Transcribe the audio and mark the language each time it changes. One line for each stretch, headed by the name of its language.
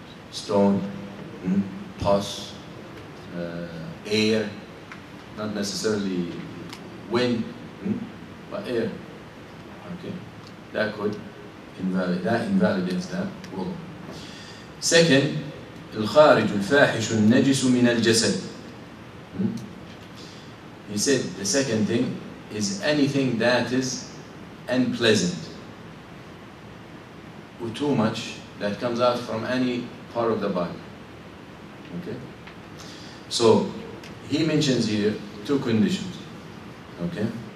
English: Stone, pus, air, not necessarily wind, but air. Okay, that could invalidates that wudu. Second,
Arabic: الخارج الفاحش النجس من الجسد.
English: He said the second thing is anything that is unpleasant or too much that comes out from any part of the body. Okay? So he mentions here 2 conditions. Okay?